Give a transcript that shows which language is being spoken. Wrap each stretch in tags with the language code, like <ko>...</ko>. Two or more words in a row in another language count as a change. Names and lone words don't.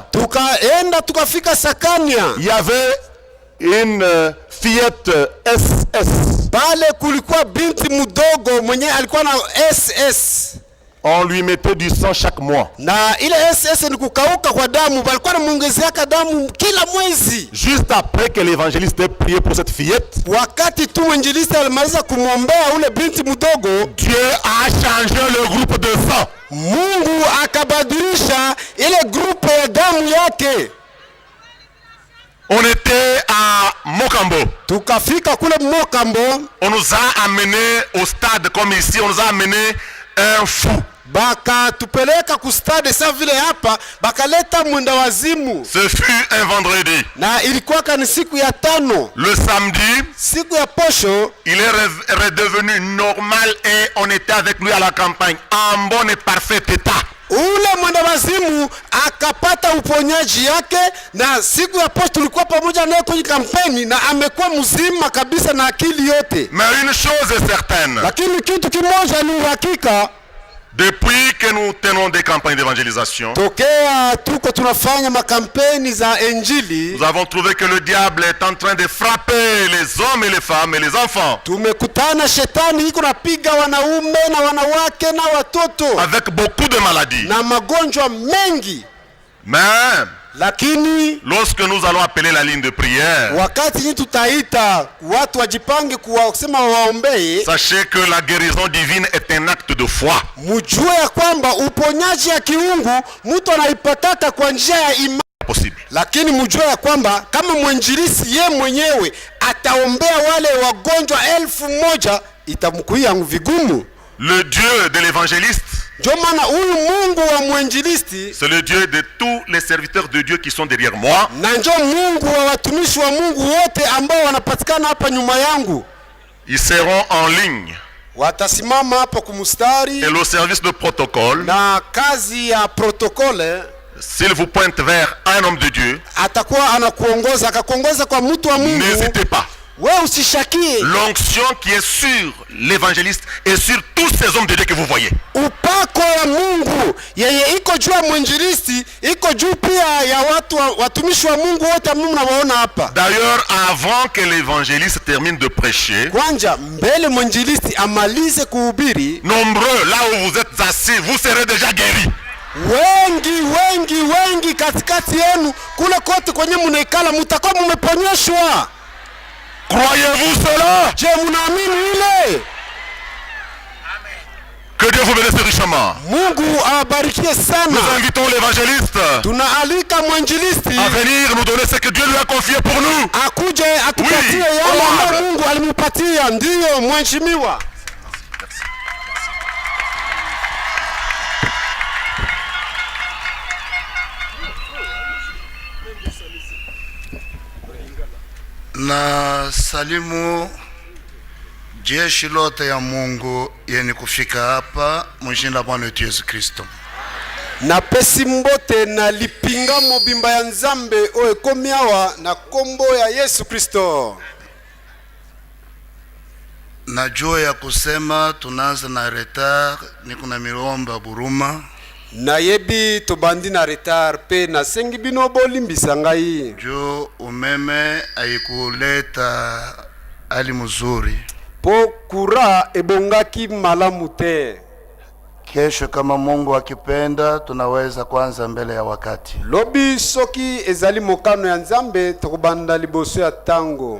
<sw>Tukaenda tukafika Sakania.</sw> <fr>Il y avait une fillette SS.</fr> <sw>Pale kulikuwa binti mdogo mwenye alikuwa na SS.</sw> <fr>On lui mettait du sang chaque mois.</fr> <sw>Na ile SS ni kukauka kwa damu, balikuwa namuongezeaka damu kila mwezi.</sw> <fr>Juste après que l'évangéliste ait prié pour cette fillette,</fr> <sw>Wakati tu mwinjilisti alimaliza kumwombea ule binti mdogo,</sw> <fr>Dieu a changé le groupe de sang.</fr> <sw>Mungu akabadilisha ile grupe ya damu yake.</sw> <fr>On était à Mokambo.</fr> <sw>Tukafika kule Mokambo,</sw> <fr>On nous a amenés au stade comme ici, on nous a amenés un fou.</fr> <sw>baka tupeleka kustade sa vile hapa, bakaleta mwenda wazimu.</sw> <fr>Ce fut un vendredi.</fr> <sw>Na ilikuwa ni siku ya tano.</sw> <fr>Le samedi,</fr> <sw>Siku ya posho,</sw> <fr>il est redevenu normal et on était avec lui à la campagne en bon et parfait état.</fr> <sw>ule mwenda wazimu akapata uponyaji yake, na siku ya posho tulikuwa pamoja naye kwenye kampeni, na amekuwa mzima kabisa na akili yote.</sw> <fr>Mais une chose est certaine,</fr> <sw>Lakini kitu kimoja ni uhakika,</sw> <fr>depuis que nous tenons des campagnes d'évangélisation,</fr> <sw>tokea tuko tunafanya makampeni za Injili,</sw> <fr>nous avons trouvé que le diable est en train de frapper les hommes et les femmes et les enfants</fr> <sw>tumekutana shetani iko napiga wanaume na wanawake na watoto</sw> <fr>avec beaucoup de maladies.</fr> <sw>na magonjwa mengi.</sw> <fr>Mais</fr> <sw>Lakini</sw> <fr>lorsque nous allons appeler la ligne de prière,</fr> <sw>wakati hii tutaita watu wajipange kusema waombee,</sw> <fr>sachez que la guérison divine est un acte de foi.</fr> <sw>mjue ya kwamba uponyaji ya kiungu mtu anaipataka kwa njia ya imani.</sw> <fr>Possible.</fr> <sw>Lakini mjue ya kwamba kama mwenjilisi ye mwenyewe ataombea wale wagonjwa 1000, itamkuia vigumu.</sw> <fr>Le Dieu de l'évangéliste,</fr> <sw>Ndio maana huyu Mungu wa mwenjilisti,</sw> <fr>c'est le Dieu de tous les serviteurs de Dieu qui sont derrière moi.</fr> <sw>na ndio Mungu wa watumishi wa Mungu wote ambao wanapatikana hapa nyuma yangu.</sw> <fr>Ils seront en ligne</fr> <sw>Watasimama hapa kumustari,</sw> <fr>et le service de protocole,</fr> <sw>na kazi ya protokole</sw> <fr>s'il vous pointe vers un homme de Dieu,</fr> <sw>atakuwa anakuongoza, akakuongoza kwa mtu wa Mungu.</sw> <fr>n'hésitez pas. L'onction qui est sur l'évangéliste et sur tous ces hommes de Dieu que vous voyez.</fr> <sw>Upako ya Mungu yeye iko juu ya mwinjilisti, iko juu pia ya watumishi wa Mungu wote mnawaona hapa.</sw> <fr>D'ailleurs, avant que l'évangéliste termine de prêcher,</fr> <sw>kwanja mbele mwinjilisti amalize kuhubiri,</sw> <fr>nombreux là où vous êtes assis, vous serez déjà guéris.</fr> <sw>Wengi katikati yenu kule kote kwenye mnaikala mutakuwa mmeponyeshwa.</sw> <fr>Croyez-vous cela?</fr> <sw>Je munaamini ile?</sw> <fr>Que Dieu vous bénisse richement.</fr> <sw>Mungu abarikie sana.</sw> <fr>Nous invitons l'évangéliste</fr> <sw>tunaalika mwinjilisti</sw> <fr>à venir nous donner ce que Dieu lui a confié pour nous.</fr> <sw>Akuje atupatie yale ambayo Mungu alimpatia. Ndiyo mheshimiwa. Na salimu jeshi lote ya Mungu yeni kufika hapa mjina Bwana wetu Yesu Kristo.</sw> <ln>Na pesi mbote na lipinga mobimba ya Nzambe oe komiawa na kombo ya Yesu Kristo.</ln> <sw>Na juu ya kusema tunaanza na retard, niko na milomba buruma.</sw> <ln>Na yebi tobandi na retard pe na sengi bino bolimbisa ngai.</ln> <sw>Jo umeme haikuleta hali mzuri.</sw> <ln>Po kura ebongaki malamu te.</ln> <sw>Kesho kama Mungu akipenda tunaweza kwanza mbele ya wakati.</sw> <ln>Lobi soki ezali mokano ya Nzambe tokubanda liboso ya tango.</ln>